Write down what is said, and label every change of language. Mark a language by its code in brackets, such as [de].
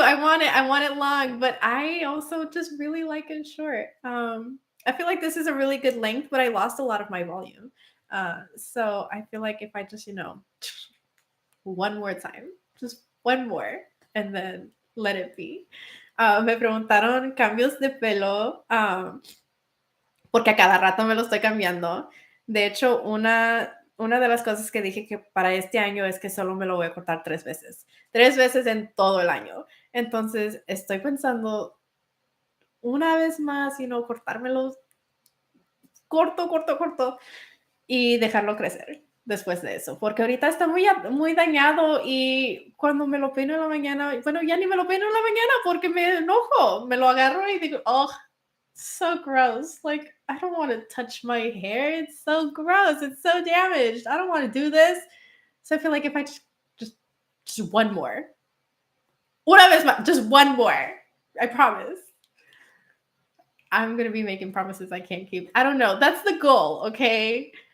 [en] I want it long, but I also just really like it short. I feel like this is a really good length, but I lost a lot of my volume. So I feel like if I just, one more time, just one more, and then let it be. [es] Me preguntaron cambios de pelo, porque a cada rato me lo estoy cambiando. De hecho, una de las cosas que dije que para este año es que solo me lo voy a cortar 3 veces. 3 veces en todo el año. Entonces, estoy pensando una vez más, cortármelos corto y dejarlo crecer después de eso, porque ahorita está muy dañado y cuando me lo peino en la mañana, bueno, ya ni me lo peino en la mañana porque me enojo, me lo agarro y digo, [en] oh, so gross. Like, I don't want to touch my hair. It's so gross. It's so damaged. I don't want to do this. So I feel like if I just one more, [es] una vez más, [en] just one more, I promise. I'm gonna be making promises I can't keep. I don't know. That's the goal, okay?